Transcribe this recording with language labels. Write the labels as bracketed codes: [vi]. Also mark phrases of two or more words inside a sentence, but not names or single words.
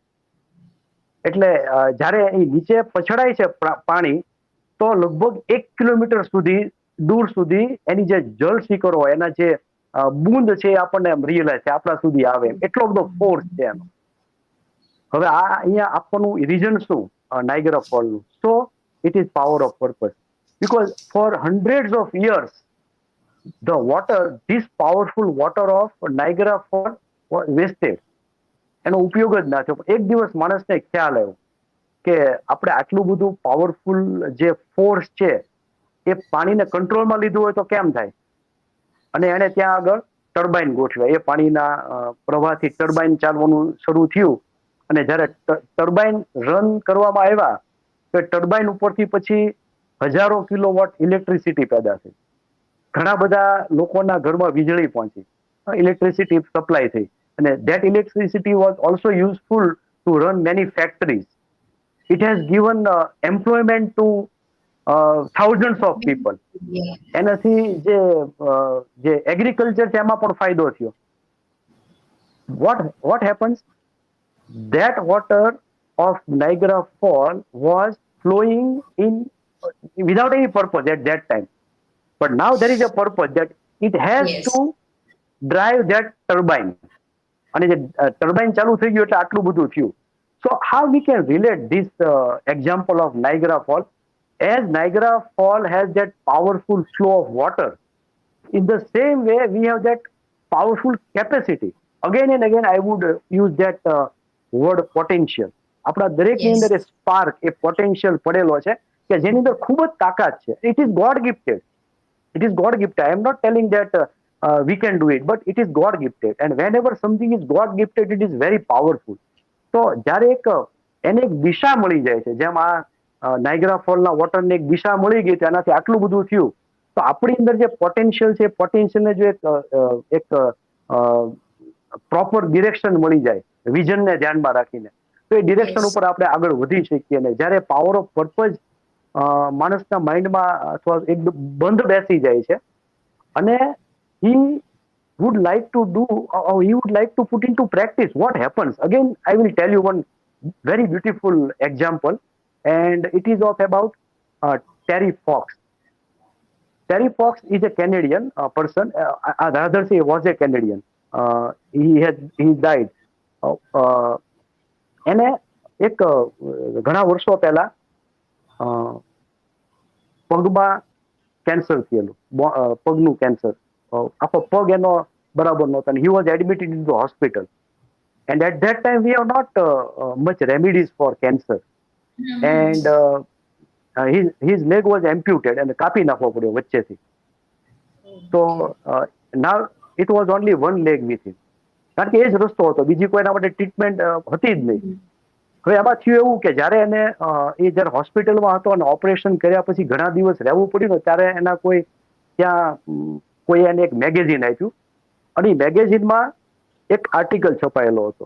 [gu] એટલે જ્યારે એ નીચે પછડાય છે પાણી તો લગભગ 1 કિલોમીટર સુધી દૂર સુધી એની જે જળ શિખરો હોય એના જે બૂંદ છે એ આપણને રિયલાઇઝ છે આપણા સુધી આવે, એટલો બધો ફોર્સ છે એનો. હવે આ અહીંયા આપવાનું રીઝન શું નાઇગરા ફોલનું? [en] so it is power of purpose. Because for hundreds of years, the water, this powerful water of Niagara Falls was wasted. [gu] એનો ઉપયોગ જ ના થયો. એક દિવસ માણસને ખ્યાલ આવ્યો કે આપણે આટલું બધું પાવરફુલ જે ફોર્સ છે એ પાણીને કંટ્રોલમાં લીધું હોય તો કેમ થાય? અને એને ત્યાં આગળ ટર્બાઇન ગોઠવ્યા. એ પાણીના પ્રવાહથી ટર્બાઇન ચાલવાનું શરૂ થયું અને જ્યારે ટર્બાઇન રન કરવામાં આવ્યા તો ટર્બાઇન ઉપરથી પછી હજારો કિલોવોટ ઇલેક્ટ્રિસિટી પેદા થઈ. ઘણા બધા લોકોના ઘરમાં વીજળી પહોંચી, [en] electricity supply [gu] થઈ, અને [en] that electricity was also useful to run many factories. It has given employment to thousands of people. [gu] એનાથી જે એગ્રીકલ્ચર છે એમાં પણ ફાયદો થયો. [en] what happens? That water of Niagara Fall was flowing in without any purpose at that time, but now there is a purpose that it has to drive that turbine. અને જે ટર્બાઇન ચાલુ થઈ ગયું એટલે આટલું બધું થયું. So how we can relate this example of Niagara Fall? As Niagara Fall has that powerful flow of water, in the same way we have that powerful capacity. Again and again I would use that word potential. [gu] આપણા દરેકની અંદર એ સ્પાર્ક, એ પોટેન્શિયલ પડેલો છે કે જેની અંદર ખૂબ જ તાકાત છે. [en] It is God gifted. It is God gifted. I am not telling that we can do it, but it is God gifted. And whenever something is God gifted, it is very powerful. [gu] તો જ્યારે એને એક દિશા મળી જાય છે, જેમ આ નાયગ્રા ફોલના વોટરને એક દિશા મળી ગઈ, તેનાથી આટલું બધું થયું, તો આપણી અંદર જે પોટેન્શિયલ છે, પોટેન્શિયલને જો એક [en] proper direction [gu] મળી જાય, વિઝનને ધ્યાનમાં રાખીને, તો એ ડિરેક્શન ઉપર આપણે આગળ વધી શકીએ. ને જ્યારે [en] power of purpose [gu] માણસના માઇન્ડમાં અથવા એક બંધ બેસી જાય છે અને [en] he would like to do, or he would like to put into practice, what happens? Again, I will tell you one very beautiful example, and it is of about Terry Fox. Terry Fox is a Canadian person, rather say was a Canadian. He died. [gu] એને એક ઘણા વર્ષો પહેલા પગમાં કેન્સર થયેલું, પગનું કેન્સર. આખો પગ એનો બરાબર નહોતો, [en] and he was admitted into the hospital. And at that time we have not much remedies for cancer. And his leg was amputated and [gu] કાપી નાખવો પડ્યો વચ્ચેથી. [en] So now it was only one leg with him. [gu] કારણ કે એ જ રસ્તો હતો, બીજી કોઈ એના માટે ટ્રીટમેન્ટ હતી જ નહીં. હવે આમાં થયું એવું કે જ્યારે એને એ જ્યારે હોસ્પિટલમાં હતો અને ઓપરેશન કર્યા પછી ઘણા દિવસ રહેવું પડ્યું ને, ત્યારે એના ત્યાં કોઈ એને એક મેગેઝિન આપ્યું અને એ મેગેઝિનમાં એક આર્ટિકલ છપાયેલો હતો.